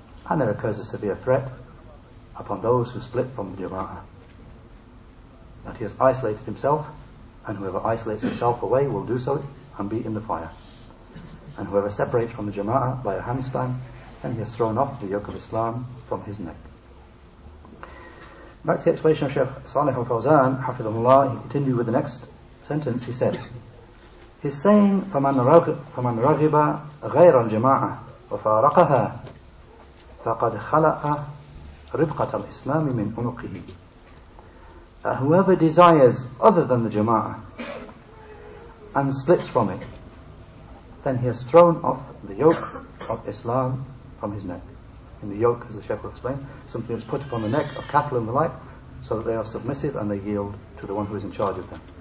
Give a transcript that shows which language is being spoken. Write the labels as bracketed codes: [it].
[en] And there occurs a severe threat upon those who split from the Jama'ah, that he has isolated himself, and whoever isolates himself away will do so and be in the fire. And whoever separates from the Jama'ah by a handspan, then he has thrown off the yoke of Islam from his neck. Back to the explanation of Shaykh Saalih al-Fawzaan, hafidhahullah, he continued with the next sentence. He said, he's saying, [ar] فَمَنْ رَغِبَ غَيْرَ الْجَمَاعَةِ وَفَارَقَهَا فَقَدْ خَلَقَ رِبْقَةَ الْإِسْلَامِ مِنْ عُنُقِهِ. [en] Whoever desires other than the Jama'ah and splits from it, then he has thrown off the yoke of Islam from his neck. In the yoke, as the Shaykh will explain, something that's put upon the neck of cattle and the like, so that they are submissive and they yield to the one who is in charge of them.